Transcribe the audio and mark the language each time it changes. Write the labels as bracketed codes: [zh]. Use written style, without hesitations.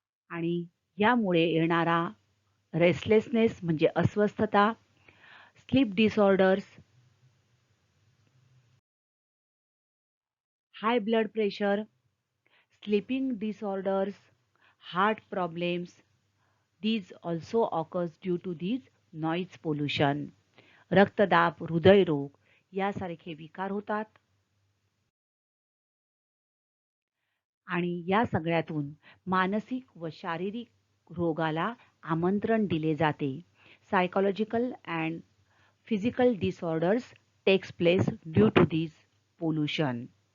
[mr] आणि यामुळे येणारा रेस्टलेसनेस म्हणजे अस्वस्थता, sleep disorders, high blood pressure, [en] sleeping disorders, heart problems. These also occurs due to these noise pollution. [mr] रक्तदाब, हृदयरोग यासारखे विकार होतात आणि या सगळ्यातून मानसिक व शारीरिक रोगाला आमंत्रण दिले जाते. [en] Psychological and physical disorders takes place due to this pollution.